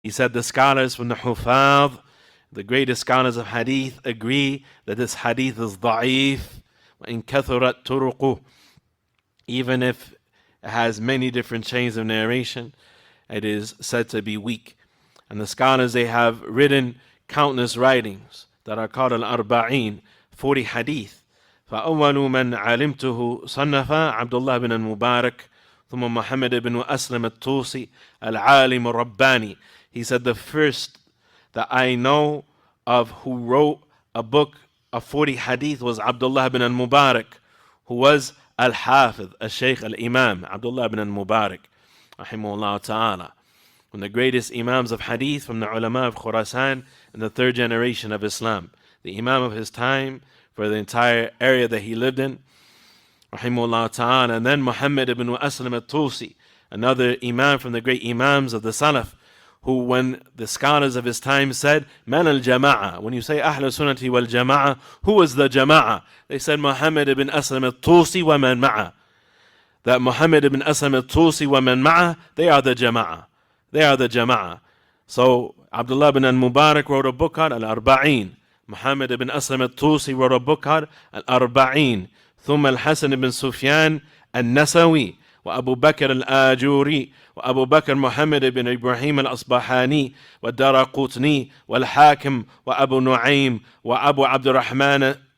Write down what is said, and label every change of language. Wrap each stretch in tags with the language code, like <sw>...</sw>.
<en>He said the scholars from the Hufadh, the greatest scholars of hadith, agree that this hadith is da'if,</en> <ar>وَإِن كَثُرَتْ تُرُقُهُ.</ar> <en>Even if it has many different chains of narration, it is said to be weak. And the scholars, they have written countless writings that are called al-Arba'een, 40 hadith.</en> <ar>فأول من علمته صنف عبد الله بن المبارك ثم محمد بن أسلم الطوسي العالم الرباني.</ar> <en>He said the first that I know of who wrote a book of 40 hadith was Abdullah ibn al-Mubarak, who was al-Hafiz, al-Shaykh, al-Imam, Abdullah ibn al-Mubarak, rahimahullah ta'ala. One of the greatest imams of hadith from the ulama of Khurasan in the third generation of Islam. The imam of his time for the entire area that he lived in, rahimahullah ta'ala. And then Muhammad ibn Aslam al-Tusi, another imam from the great imams of the Salaf, who when the scholars of his time said,</en> <ar>Man al-Jama'ah,</ar> <en>when you say Ahl Sunnati wal Jama'ah, who was the Jama'ah? They said Muhammad ibn Aslam al-Tusi</en> <ar>wa man ma'ah.</ar> <en>That Muhammad ibn Aslam al-Tusi wa man ma'ah, they are the Jama'ah. They are the Jama'ah. So Abdullah ibn al-Mubarak wrote a book called Al-Arba'een. Muhammad ibn Aslam al-Tusi wrote a book called Al-Arba'een.</en> <ar>ثم الحسن بن سفيان النسوي وأبو بكر الآجوري وأبو بكر محمد بن إبراهيم الأصبحاني والدارقطني والحاكم وأبو نعيم وأبو عبد الرحمن</ar>